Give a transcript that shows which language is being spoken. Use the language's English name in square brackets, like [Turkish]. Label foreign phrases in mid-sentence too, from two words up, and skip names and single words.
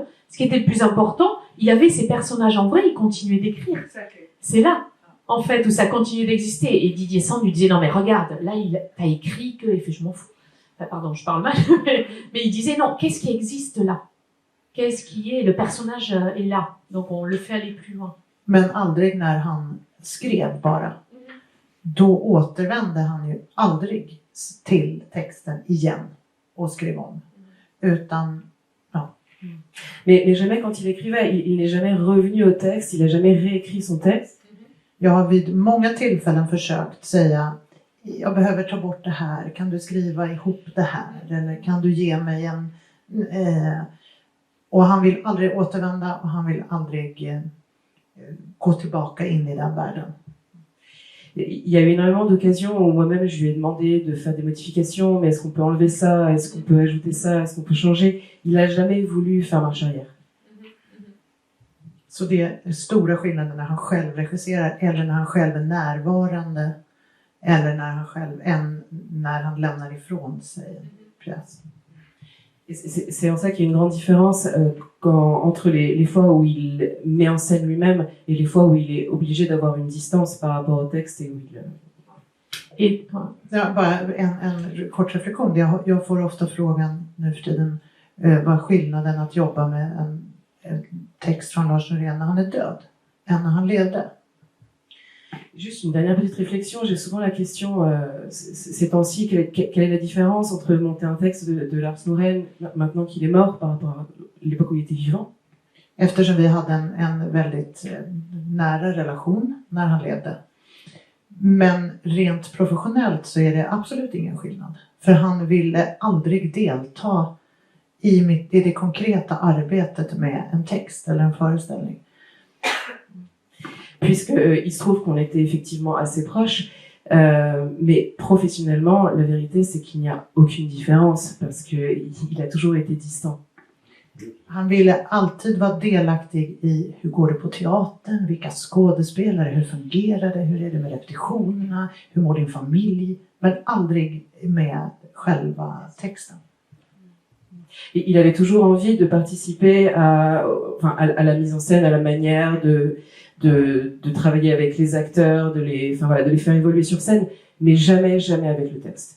[French] Ce qui était le plus important, il avait ses personnages en vrai, il continuait d'écrire. C'est là, en fait, où ça continuait d'exister. Et Didier Sand lui disait, non mais regarde, là t'as écrit que... Il fait, je m'en fous. Enfin, pardon, je parle mal, mais il disait, non, qu'est-ce qui existe là? Qu'est-ce qui est? Le personnage est là, donc on le fait aller plus loin. [Swedish] Men aldrig när han skrev bara. Då återvände han ju aldrig till texten igen och skrev om. Utan, ja. [French] Mais jamais quand il écrivait, il n'est jamais revenu au texte, il n'a jamais réécrit son texte. [Swedish] Jag har vid många tillfällen försökt säga, jag behöver ta bort det här, kan du skriva ihop det här? Eller kan du ge mig en... Och han vill aldrig återvända och han vill aldrig gå tillbaka in i den världen. [French] Il y a eu énormément d'occasions où moi-même je lui ai demandé de faire des modifications, mais est-ce qu'on peut enlever ça, est-ce qu'on peut ajouter ça, est-ce qu'on peut changer? Il n'a jamais voulu faire marche arrière. [Swedish] Så det är stora skillnader när han själv regisserar eller när han själv är närvarande eller när han lämnar ifrån sig en pjäs. [French] C'est en ça qu'il y a une grande différence entre les fois où il met en scène lui-même et les fois où il est obligé d'avoir une distance par rapport au texte et où il... [Swedish] Ja, bara en kort reflektion. Jag får ofta frågan nu för tiden vad är skillnaden att jobba med en text från Lars Norén när han är död än när han levde. [French] Juste une dernière petite réflexion, j'ai souvent la question ces temps-ci, quelle est la différence entre monter un texte de Lars Norén maintenant qu'il est mort par rapport à l'époque où il était vivant? [Swedish] Eftersom vi hade en väldigt nära relation när han levde. Men rent professionellt så är det absolut ingen skillnad. För han ville aldrig delta i det konkreta arbetet med en text eller en föreställning. [French] Puisqu'il se trouve qu'on était effectivement assez proches, mais professionnellement, la vérité c'est qu'il n'y a aucune différence parce qu'il a toujours été distant. [Swedish] Han ville alltid vara delaktig i hur går det på teatern, vilka skådespelare, hur fungerar det, hur är det med repetitionerna, hur mår din familj, men aldrig med själva texten. [French] Et il avait toujours envie de participer à la mise en scène, à la manière de travailler avec les acteurs, de les faire évoluer sur scène, mais jamais avec le texte.